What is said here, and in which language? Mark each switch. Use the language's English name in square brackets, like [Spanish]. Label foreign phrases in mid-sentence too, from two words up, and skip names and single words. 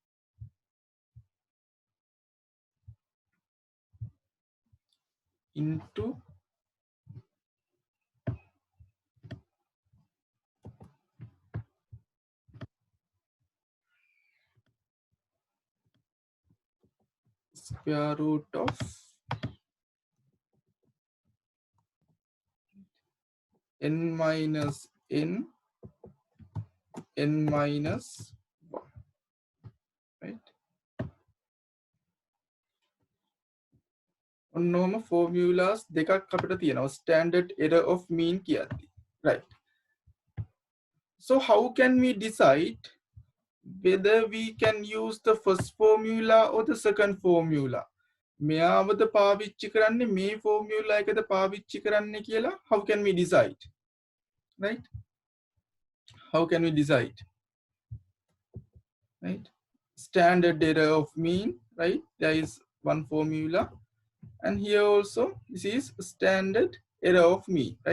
[English] Into square root of n minus n minus 1, right? [Sinhala] ඔන්නෝම formulas දෙකක් අපිට තියෙනවා [English] standard error of mean [Sinhala] කියද්දි, right? [English] So how can we decide whether we can use the first formula or the second formula? [Sinhala] මෙයාවද පාවිච්චි කරන්නේ මේ formula එකද පාවිච්චි කරන්නේ කියලා? [English] How can we decide, right? How can we decide, right? Standard error of mean, right? There is one formula, and here also this is standard error of mean, right?